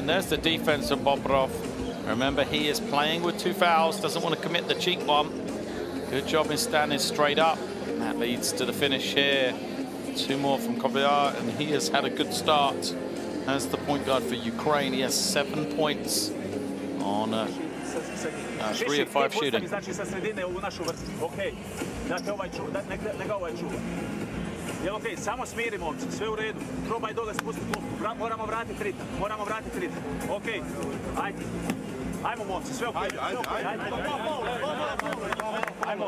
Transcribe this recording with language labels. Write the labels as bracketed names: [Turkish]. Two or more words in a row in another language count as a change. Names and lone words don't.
[English] There's the defense of Bobrov. Remember, he is playing with 2 fouls, doesn't want to commit the cheek one. Good job in standing straight up. That leads to the finish here. 2 more from Koviar, and he has had a good start as the point guard for Ukraine. He has 7 points on 3 of 5 shooting. [Croatian] Jel okej, samo smiri momci, sve u redu. Probaj dole spustiti klupu. Moramo vratiti ritam. Okej, ajde. Ajmo momci, sve okej. Ajmo.